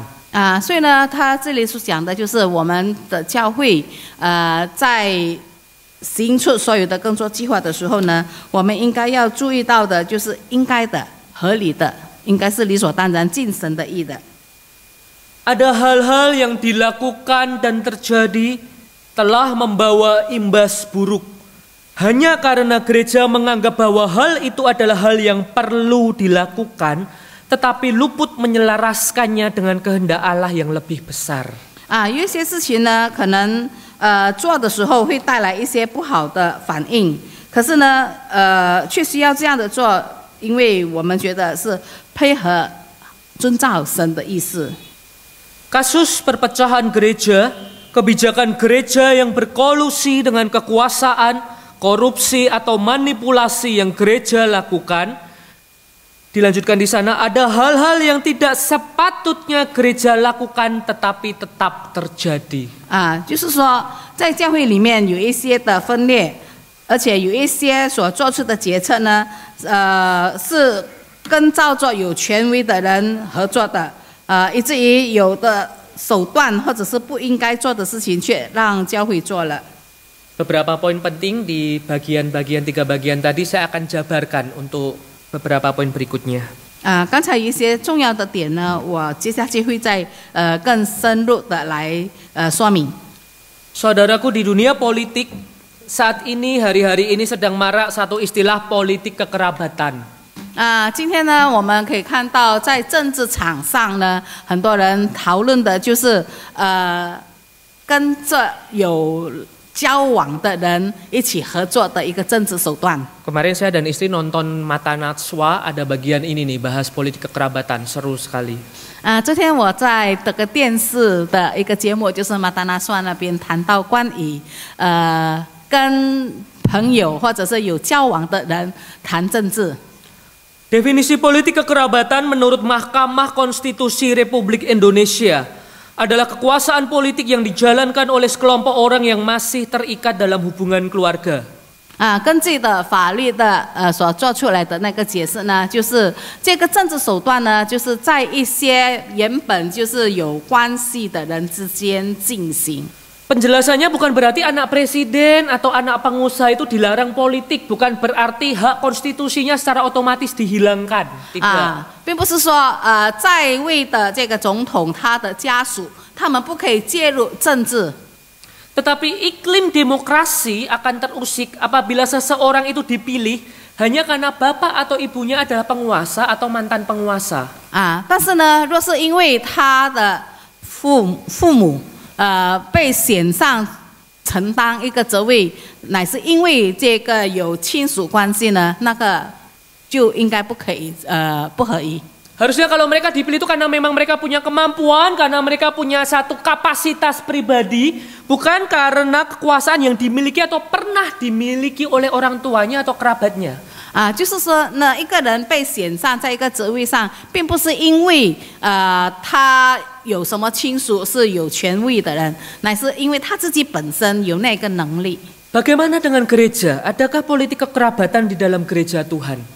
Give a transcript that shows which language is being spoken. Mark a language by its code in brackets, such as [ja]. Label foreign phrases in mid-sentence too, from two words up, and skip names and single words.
[zh] 所以呢，他这里所讲的就是我们的教会，在行出所有的工作计划的时候呢，我们应该要注意到的就是应该的、合理的，应该是理所当然、尽神的意的。 [id] Ada hal-hal yang dilakukan dan terjadi telah membawa imbas buruk. Hanya karena gereja menganggap bahwa hal itu adalah hal yang perlu dilakukan, tetapi luput menyelaraskannya dengan kehendak Allah yang lebih besar. [zh] 有一些事情呢，可能做的时候会带来一些不好的反应，可是呢，却需要这样的做，因为我们觉得是配合遵照神的意思。 [id] Kasus perpecahan gereja, kebijakan gereja yang berkolusi dengan kekuasaan, korupsi atau manipulasi yang gereja lakukan. Dilanjutkan di sana, ada hal-hal yang tidak sepatutnya gereja lakukan tetapi tetap terjadi. [zh] 就是说，在教会里面有一些的分裂，而且有一些所做出的决策呢，是跟照着有权威的人合作的，以至于有的手段或者是不应该做的事情，却让教会做了。 [id] Beberapa poin penting di bagian-bagian 3 bagian tadi saya akan jabarkan untuk beberapa poin berikutnya. [zh] 刚才有一些重要的点呢，我接下去会再更深入的来说明。 [id] Saudaraku, di dunia politik saat ini hari-hari ini sedang marak satu istilah politik kekerabatan. [zh] 今天呢，我们可以看到在政治场上呢，很多人讨论的就是跟着有 交往的人一起合作的一个政治手段。 [id] Kemarin saya dan istri nonton Mata Najwa, ada bagian ini nih bahas politik kekerabatan, seru sekali. [zh] 昨天我在这个电视的一个节目，就是马达纳算那边谈到关于跟朋友或者是有交往的人谈政治。 [id] Definisi politik kekerabatan menurut Mahkamah Konstitusi Republik Indonesia adalah kekuasaan politik yang dijalankan oleh sekelompok orang yang masih terikat dalam hubungan keluarga. [zh] 根据的法律的所做出来的那个解释呢，就是这个政治手段呢，就是在一些原本就是有关系的人之间进行。 [id] Penjelasannya bukan berarti anak presiden atau anak pengusaha itu dilarang politik, bukan berarti hak konstitusinya secara otomatis dihilangkan. Tidak. [zh] 并不是说在位的这个总统他的家属，他们不可以介入政治。 [id] Tetapi iklim demokrasi akan terusik apabila seseorang itu dipilih hanya karena bapak atau ibunya adalah penguasa atau mantan penguasa. [zh] 但是呢，若是因为他的父母被选上承担一个职位，乃是因为这个有亲属关系呢，那个就应该不可以不合宜。 [id] Harusnya kalau mereka dipilih itu karena memang mereka punya kemampuan, karena mereka punya satu kapasitas pribadi, bukan karena kekuasaan yang dimiliki atau pernah dimiliki oleh orang tuanya atau kerabatnya. [zh] 就是说呢，一个人被选上在一个职位上，并不是因为他有什么亲属是有权位的人，乃是因为他自己本身有那个能力。 [id] Bagaimana dengan gereja? Adakah politik kekerabatan di dalam gereja Tuhan?